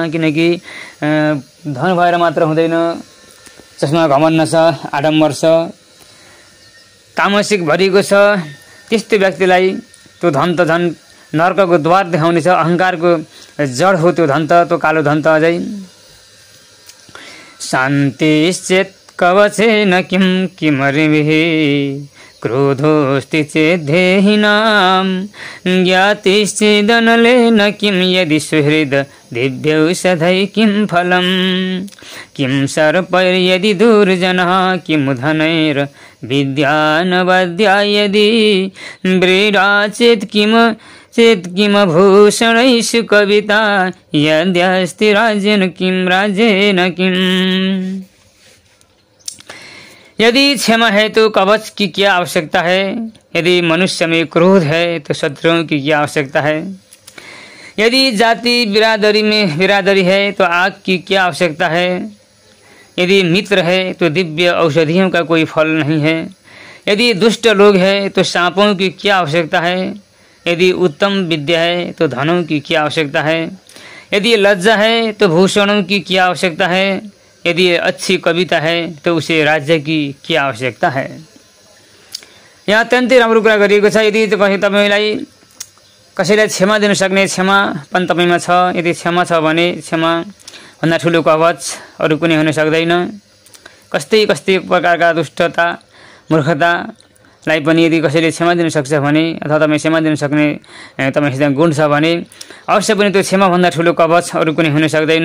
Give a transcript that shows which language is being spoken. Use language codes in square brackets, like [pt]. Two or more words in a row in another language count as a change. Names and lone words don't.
[ne] किनकि धन भएर मात्र हुँदैन, जसमा घमण्ड छ, आडम्बर छ, तामसिक भरिएको छ, त्यस्तो व्यक्तिलाई त्यो धन त झन् नर्कको द्वार देखाउने छ। अहंकारको जड हो त्यो धन त, त्यो कालो धन त अझै। [sa] शान्तिश्चेत् कवचेन किं किमर्भिः क्रोधोऽस्ति चेद्धेहिनां ज्ञातिश्चेदनलेन किं यदि सुहृद दिव्यौषधै किं फलम् किं सर्पैर्यदि दुर्जनः किं धनैर्विद्यानवद्या यदि व्रीडा चेत् किम भूषणैषु कविता यद्यस्ति राज्येन किं राज्येन किम्। [hi] यदि क्षमा है तो कवच की क्या आवश्यकता है। यदि मनुष्य में क्रोध है तो शत्रुओं की क्या आवश्यकता है। यदि जाति बिरादरी में बिरादरी है तो आग की क्या आवश्यकता है। यदि मित्र है तो दिव्य औषधियों का कोई फल नहीं है। यदि दुष्ट लोग है तो सांपों की क्या आवश्यकता है। यदि उत्तम विद्या है तो धनों की क्या आवश्यकता है। यदि लज्जा है तो भूषणों की क्या आवश्यकता है। यदि अच्छी कविता है तो उसे राज्य की क्या आवश्यकता है। [ne] यहाँ अत्यन्तै राम्रो कुरा गरिएको छ। यदि तपाईलाई कसैलाई क्षमा दिन सक्ने क्षमापन तपाईमा छ, यदि क्षमा छ भने क्षमा भन्दा ठुलो कवच अरू कुनै हुन सक्दैन। कस्तै प्रकारका दुष्टता मूर्खतालाई पनि यदि कसैले क्षमा दिन सक्छ भने, अथवा तपाईँ क्षमा दिन सक्ने तपाईसँग गुण छ भने अवश्य पनि त्यो क्षमा भन्दा ठुलो कवच अरू कुनै हुन सक्दैन।